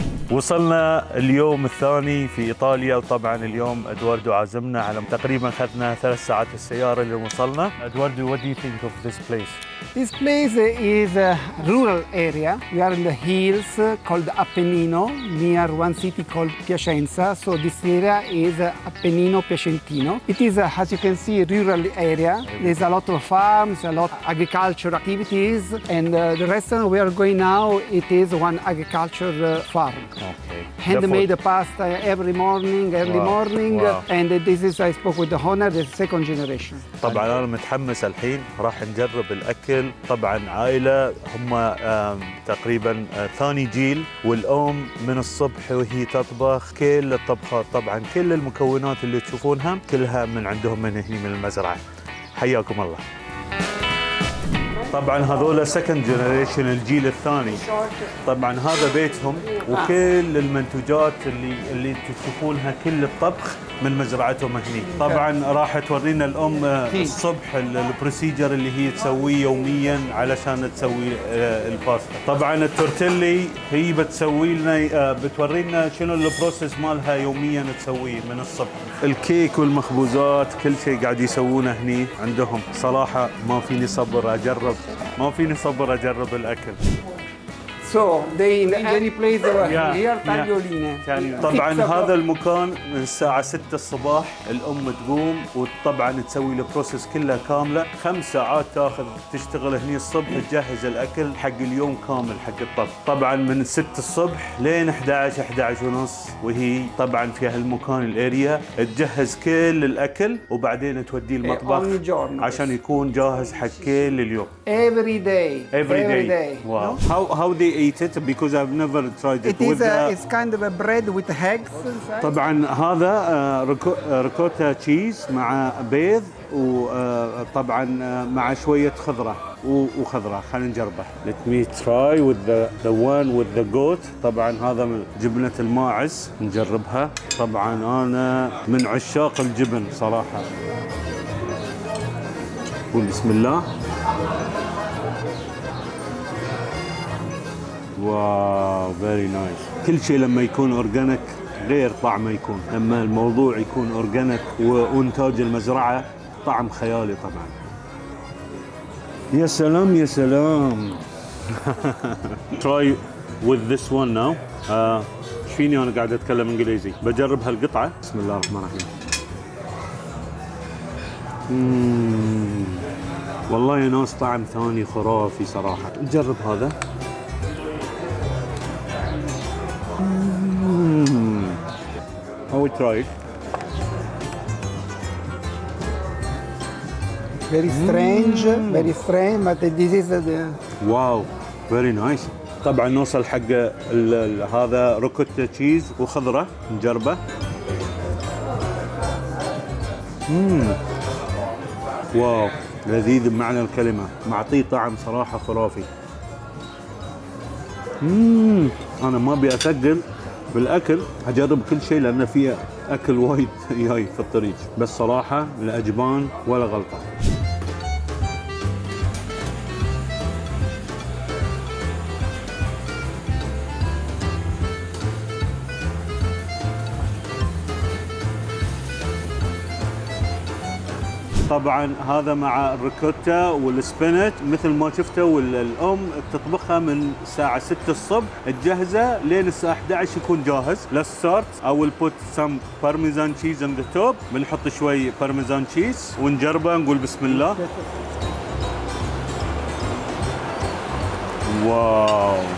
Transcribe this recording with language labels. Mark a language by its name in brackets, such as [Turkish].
[Arabic] وصلنا اليوم الثاني في إيطاليا، وطبعا اليوم أدواردو عازمنا على تقريبا أخذنا 3 ساعات السيارة اللي وصلنا. [English] Eduardo, what do you think of this place? This place is a rural area. We are in the hills called Appennino, near one city called Piacenza. So this area is Appennino Piacentino. It is, as you can see, a rural area. There's a lot of farms, a lot of agricultural activities. And the restaurant we are going now, it is one agriculture farm. Okay. Handmade pasta every morning, early morning. Wow. And this is, I spoke with the owner, the second generation. [Arabic] طبعا أنا متحمس الحين، راح نجرب الأكل. طبعا عائلة هم تقريبا ثاني جيل، والأم من الصبح وهي تطبخ كل الطبخات. طبعا كل المكونات اللي تشوفونها كلها من عندهم من هنا من المزرعة. حياكم الله. طبعا هذول [English] second generation, [Arabic] الجيل الثاني. طبعا هذا بيتهم، وكل المنتوجات اللي تشوفونها كل الطبخ من مزرعتهم هني. طبعا راح تورينا الام الصبح البروسيجر اللي هي تسويه يوميا علشان تسوي الباستا. طبعا التورتيلي هي بتسوي لنا، بتورينا شنو البروسيس مالها يوميا تسويه من الصبح. الكيك والمخبوزات كل شيء قاعد يسوونه هني عندهم. صراحه ما فيني صبر اجرب الاكل. [English] So they in any place here taglioline. [Arabic] طبعا هذا المكان من الساعة 6 الصباح الأم تقوم وطبعا تسوي البروسيس كلها كاملة. 5 ساعات تاخذ تشتغل هني الصبح تجهز الأكل حق اليوم كامل حق الطبخ. طبعا من 6 الصبح لين 11 ونص، وهي طبعا في هالمكان الاريا تجهز كل الأكل وبعدين توديه المطبخ عشان يكون جاهز حق كل اليوم. [English] Every day. Wow. How they eat it? Because I've never tried it. It's kind of a bread with eggs inside. [Arabic] طبعا هذا ريكوتا تشيز مع بيض، وطبعا مع شوية خضرة وخضرة. خلينا نجربه. [English] Let me try with the one with the goat. [Arabic] طبعا هذا جبنة الماعز نجربها. طبعا أنا من عشاق الجبن صراحة. قول بسم الله. واو [English] Very nice. [Arabic] كل شيء لما يكون اورجانيك غير طعمه يكون. لما الموضوع يكون اورجانيك وانتاج المزرعه طعم خيالي طبعا. يا سلام يا سلام. [English] try with this one now. [Arabic] ايش فيني انا قاعد اتكلم انجليزي. بجرب هالقطعه. بسم الله الرحمن الرحيم. والله يا ناس طعم ثاني خرافي صراحه. نجرب هذا. [English] I will try it. Very strange, but this is the... Wow, very nice. [Arabic] طبعا نوصل حق هذا روكوتا تشيز وخضرة نجربه. واو لذيذ بمعنى الكلمة، معطيه طعم صراحة خرافي. أنا ما أبي أثقل بالأكل، أجرب كل شيء لأن فيه أكل وايد جاي في الطريق، بس صراحة الأجبان ولا غلطة. طبعا هذا مع الريكوتا والسبينت مثل ما شفته، والأم تطبخها من الساعة 6 الصبح تجهزه لين الساعة 11 يكون جاهز. [English] Let's start. I will put some parmesan cheese on the top. [Arabic] بنحط شوي parmesan cheese ونجربه، نقول بسم الله. واو.